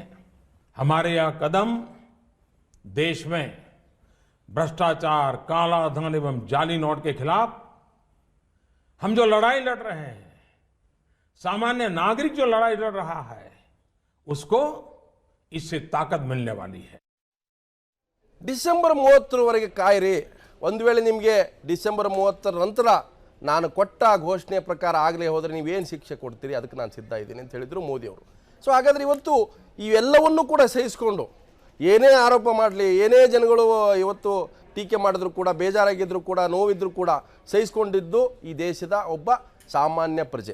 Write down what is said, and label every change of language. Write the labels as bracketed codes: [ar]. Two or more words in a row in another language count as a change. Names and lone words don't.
[hi] हमारे यह कदम देश में भ्रष्टाचार, काला धन एवं जाली नोट के खिलाफ हम जो लड़ाई लड़ रहे हैं, सामान्य नागरिक जो लड़ाई लड़ रहा है, उसको इससे ताकत मिलने वाली है. [kn] ಡಿಸೆಂಬರ್ 30ರವರೆಗೆ ಕಾಯಿರಿ. ಒಂದು ವೇಳೆ ನಿಮಗೆ ಡಿಸೆಂಬರ್ 30ರ ನಂತರ ನಾನು ಕೊಟ್ಟ ಘೋಷಣೆ ಪ್ರಕಾರ ಆಗಲೇ ಹೋದರೆ ನೀವೇನು ಶಿಕ್ಷೆ ಕೊಡ್ತೀರಿ, ಅದಕ್ಕೆ ನಾನು ಸಿದ್ಧ ಇದ್ದೀನಿ ಅಂತ ಹೇಳಿದರು ಮೋದಿಯವರು. ಸೊ ಹಾಗಾದರೆ ಇವತ್ತು ಇವೆಲ್ಲವನ್ನೂ ಕೂಡ ಸಹಿಸಿಕೊಂಡು ಏನೇ ಆರೋಪ ಮಾಡಲಿ, ಏನೇ ಜನಗಳು ಇವತ್ತು ಟೀಕೆ ಮಾಡಿದ್ರು ಕೂಡ, ಬೇಜಾರಾಗಿದ್ದರೂ ಕೂಡ, ನೋವಿದ್ರೂ ಕೂಡ ಸಹಿಸ್ಕೊಂಡಿದ್ದು ಈ ದೇಶದ ಒಬ್ಬ ಸಾಮಾನ್ಯ ಪ್ರಜೆ.